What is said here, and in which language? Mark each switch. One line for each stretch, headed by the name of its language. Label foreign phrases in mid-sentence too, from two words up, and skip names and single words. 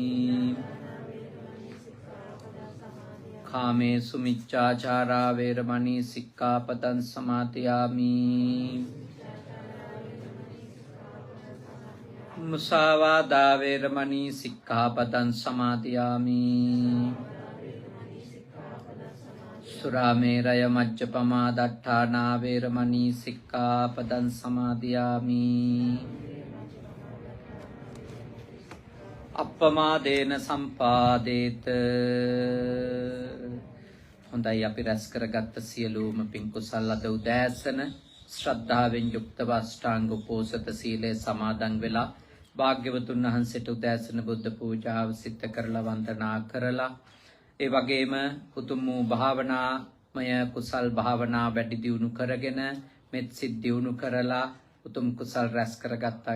Pali: කාමේසු මිච්ඡාචාරා වේරමණී සික්ඛාපදං සමාදියාමි. මුසාවාදා වේරමණී සික්ඛාපදං සමාදියාමි. සුරාමේරය මජ්ජපමා දට්ඨානා වේරමණී සික්ඛාපදං සමාදියාමි. අප්පමාදේන සම්පාදේත.
Sinhala: හොඳයි, අපි රැස් කරගත්ත සියලුම පින් කුසල් අද උදෑසන ශ්‍රද්ධාවෙන් යුක්තව අෂ්ටාංග උපෝසත සීලය සමාදන් වෙලා භාග්‍යවතුන් වහන්සේට උදෑසන බුද්ධ පූජාව සිද්ධ කරලා වන්දනා කරලා ඒ වගේම උතුම් වූ භාවනාමය කුසල් භාවනා වැඩි දියුණු කරගෙන මෙත් සිත් දියුණු කරලා උතුම් කුසල් රැස් කරගත්තා.